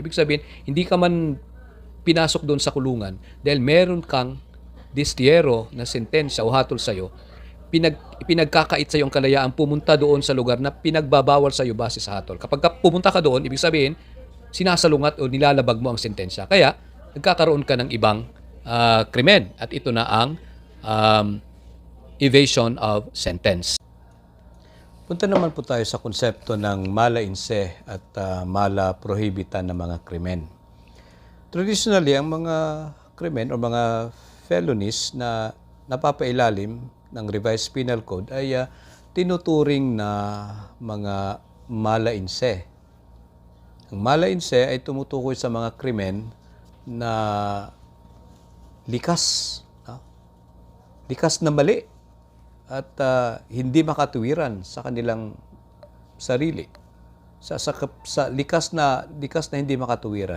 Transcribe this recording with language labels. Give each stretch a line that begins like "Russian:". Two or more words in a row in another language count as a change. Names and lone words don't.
Filipino: Ibig sabihin, hindi ka man pinasok doon sa kulungan dahil meron kang distyero na sentensya o hatol sa'yo, pinagkakait sa'yo ang kalayaan pumunta doon sa lugar na pinagbabawal sa'yo base sa hatol. Kapag pumunta ka doon, ibig sabihin, sinasalungat o nilalabag mo ang sentensya. Kaya, nagkakaroon ka ng ibang krimen. At ito na ang
English: evasion of sentence.
Filipino: Punta naman po tayo sa konsepto ng
Latin: mala in se
Filipino: at
Latin: mala prohibitan
Filipino: ng mga krimen. Traditionally, ang mga krimen o mga felonies na napapailalim ng Revised Penal Code ay tinuturing na mga
Latin: mala in se.
Filipino: Ang
Latin: mala in se
Filipino: ay tumutukoy sa mga krimen na likas, likas na mali at hindi makatuwiran sa kanilang sarili. Sa likas na hindi makatuwiran.